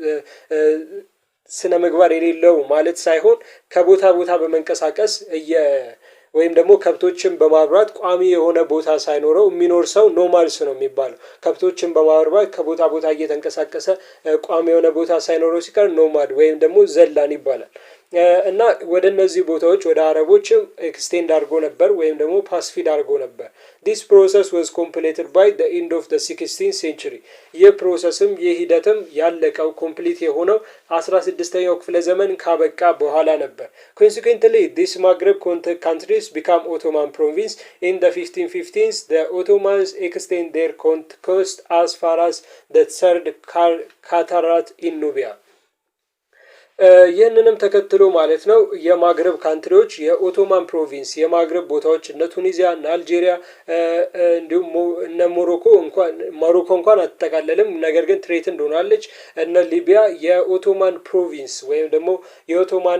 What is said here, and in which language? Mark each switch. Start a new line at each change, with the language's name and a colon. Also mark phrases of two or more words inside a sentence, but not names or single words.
Amharic: ስነ ምግባር የሌለው ማለት ሳይሆን ከቦታ ቦታ በመንቀሳቀስ ወይም ደግሞ ከብቶችን በማርባት ቋሚ የሆነ ቦታ ሳይኖረው የሚኖር ሰው ኖማድስ ነው የሚባለው። ከብቶችን በማርባት ከቦታ ቦታ እየተንቀሳቀሰ ቋሚ የሆነ ቦታ ሳይኖረው ሲቀር ኖማድ ወይም ደግሞ ዘላን ይባላል። እና ወደ እነዚህ ቦታዎች ወደ አረቦችም ኤክስቴንድ አድርጎ ነበር ወይም ደግሞ ፓስፊድ አድርጎ ነበር።
English: this process was completed by the end of the 16th century
Amharic: ይህ ፕሮሰስም ይህ ሂደትም ያለቀው ኮምፕሊት የሆነው 16ኛው ክፍለ ዘመን ካበቃ በኋላ ነበር።
English: consequently this Maghreb countries become Ottoman province in the 1515s. the Ottomans extend their conquest as far as the third cataract in Nubia
Amharic: ይህንንም ተከትሎ ማለት ነው የማግረብ ካንትሪዎች የኦቶማን ፕሮቪንስ የማግረብ ቦታዎች እነ ቱኒዚያ እና አልጄሪያ እንዲሁም እነ ሞሮኮ እንኳን አትጠቃለልም ነገር ግን ትሬት እንደሆናለች እነ ሊቢያ የኦቶማን ፕሮቪንስ ወይም ደግሞ የኦቶማን